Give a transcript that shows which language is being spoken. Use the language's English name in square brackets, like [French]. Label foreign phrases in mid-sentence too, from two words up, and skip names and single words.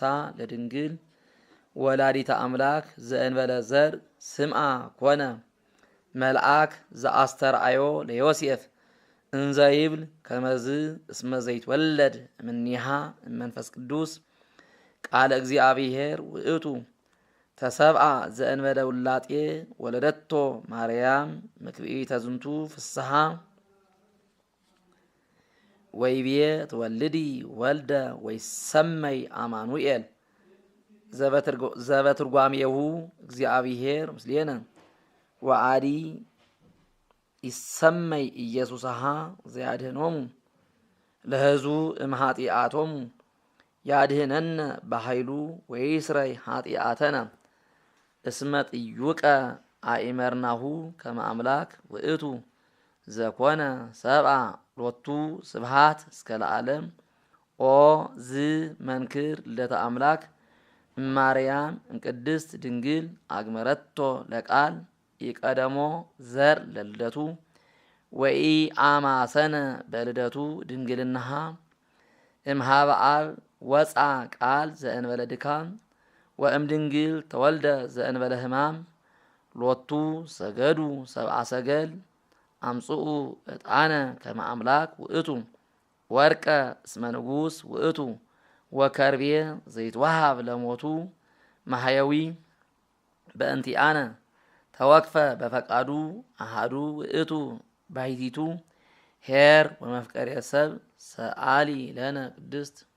[Geez] ለድንግል ወላዲተ አምላክ ዘእንበለ ዘር ስምዓ ኮነ መልአክ ዘአስተርአዮ ለዮሴፍ እንዘ ይብል ከመዝ እስመ ዘይትወለድ እምኔሃ እመንፈስ ቅዱስ ቃለ እግዚአብሔር ውእቱ ተሰብአ ዘእንበለ ውላጤ ወለደቶ ማርያም ምክብኢተ ዝንቱ ፍስሐ ወይቤ ትወልዲ ወልደ ወይሰመይ አማኑኤል ዘበትርጓሜሁ እግዚአብሔር ምስሌነ ወአዲ ይሰመይ ኢየሱስሃ ዘያድኅኖሙ ለሕዝቡ እምኃጢአቶሙ ያድኅነነ በኃይሉ ወይስረይ ኃጢአተነ እስመ ጥዩቀ አእመርናሁ ከመ አምላክ ውእቱ ዘኮነ ሰብአ ሎቱ ስብሃት እስከ ለዓለም ኦ ዝ መንክር ልደተ አምላክ እማርያም እምቅድስት ድንግል አግመረቶ ለቃል ኢቀደሞ ዘር ለልደቱ ወኢ አማሰነ በልደቱ ድንግልናሃ እምሃበ አብ ወፃ ቃል ዘእንበለ ድካም ወእም ድንግል ተወልደ ዘእንበለ ሕማም ሎቱ ሰገዱ ሰብአ ሰገል አምጽኡ ዕጣነ ከመ አምላክ ውእቱ ወርቀ እስመ ንጉሥ ውእቱ ወከርቤ ዘይትወሃብ ለሞቱ ማሕየዊ በእንቲአነ ተወክፈ በፈቃዱ አሃዱ ውእቱ ባሕቲቱ ኄር ወመፍቀሬ ሰብ ሰአሊ ለነ ቅድስት